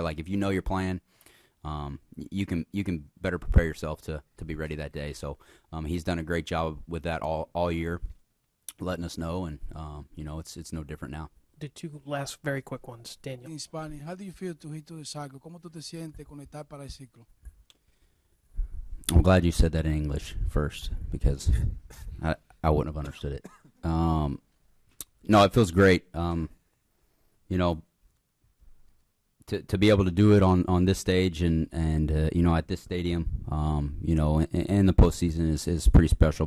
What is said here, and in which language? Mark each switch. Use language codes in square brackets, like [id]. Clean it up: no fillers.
[en] Like if you're playing, you can better prepare yourself to be ready that day. So he's done a great job with that all year, letting us know, and it's no different now. The two last very quick ones, Daniel. In Spanish, how do you feel to hit to the cycle? [es] ¿Cómo tú te sientes conectar para el ciclo? [en] I'm glad you said that in English first, because I wouldn't have understood it. No, it feels great. To be able to do it on this stage and at this stadium, in the postseason is pretty special.